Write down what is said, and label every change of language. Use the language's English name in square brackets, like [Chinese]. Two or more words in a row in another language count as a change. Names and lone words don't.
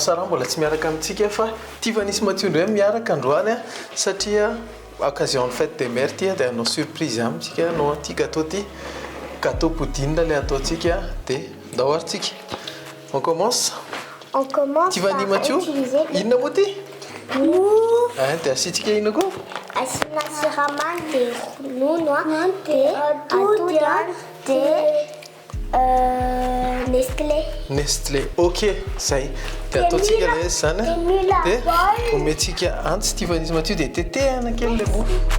[Malagasy] Sara mbola tsy miaraka amintsika fa tia nisy Mathieu ndray miaraka androany satria [French] occasion de fête des mères [Malagasy] ty dia anao surprise amintsika anao ty gâteau ty. [French] Gâteau pudding [Malagasy] lay ataontsika dia ndao ary tsika. [French] On commence? On commence [Malagasy] Tivani Mathieu, inona moa ty? Dia asitsika ino koa? Asina siramamy dia ronono dia atody dia Nestlé. Nestlé, ok, zay. Dia ataontsika ilay izy zany dia omentsika antsy Tivani Mathieu dia tetehana kely ilay mofo.